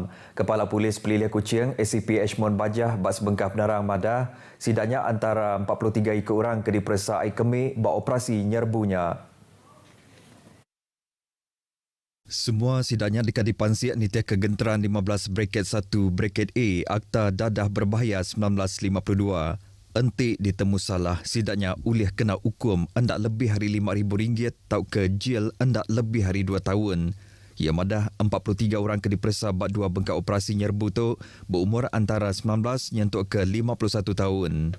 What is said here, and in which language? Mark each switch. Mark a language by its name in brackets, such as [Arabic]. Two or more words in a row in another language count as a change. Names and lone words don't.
[Iban] Kepala Polis Pelilih Kuching ACP Ashmon Bajah bak sebengkah penerang madah sidaknya antara 43 ekor orang ke diperiksa ai kemik bak operasi nyerbunya. Semua sidaknya dekat dipansiak nitiah kegenteran 15 bracket 1 bracket A Akta Dadah Berbahaya 1952. Entik ditemu salah, sidaknya ulih kena hukum hendak lebih hari RM5,000 tau ke jil hendak lebih hari 2 tahun. Ia madah 43 orang ke diperiksa bak 2 bengkak operasi nyerbu tu berumur antara 19 nyentuk ke 51 tahun.